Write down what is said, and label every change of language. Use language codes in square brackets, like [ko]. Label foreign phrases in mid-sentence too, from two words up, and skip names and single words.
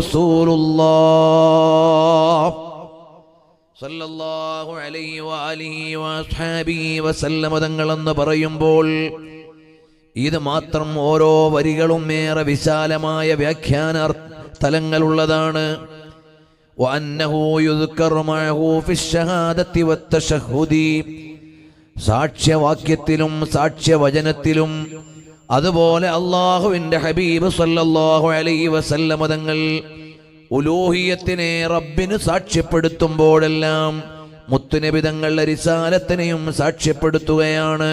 [ar] رسول الله صلى الله عليه وآله وأصحابه وسلم [ml] തങ്ങളെന്ന് പറയുമ്പോൾ ഇത് മാത്രം ഓരോ വരികളും ഏറെ വിശാലമായ വ്യാഖ്യാന തലങ്ങളുള്ളതാണ്. [ar] وأنه يذكر معه في الشهادة والتشهد. [ml] സാക്ഷ്യവാക്യത്തിലും സാക്ഷ്യവചനത്തിലും അതുപോലെ അല്ലാഹുവിന്റെ ഹബീബ് [ar] صلى الله عليه وسلم [ml] തങ്ങൾ ഉലൂഹിയത്തിനെ റബ്ബിന് സാക്ഷ്യപ്പെടുത്തുമ്പോഴെല്ലാം മുത്തുനബി തങ്ങളുടെ റിസാലത്തിനെയും സാക്ഷ്യപ്പെടുത്തുകയാണ്.